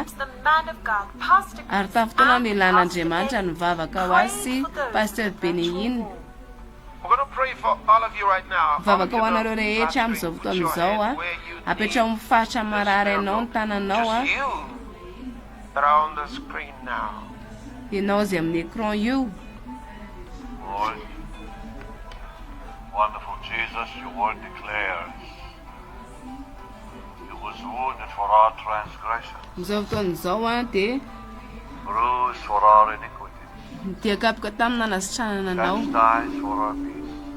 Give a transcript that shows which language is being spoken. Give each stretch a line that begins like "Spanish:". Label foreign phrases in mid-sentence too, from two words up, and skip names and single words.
Malagasy: Ary tamin'ny fotoana ny Lelan'Andriamanitra nivavaka ho azy sy Pasteur Benihiny. Vavaka ho anareo rehetra amin'izao fotoan'izao apetra amin'ny faritra marary ianao ny tananao ianao zay amin'ny écran io.
English: Lord, wonderful Jesus, your word declares He was wounded for our transgressions, bruised for our iniquities, chastised for our peace.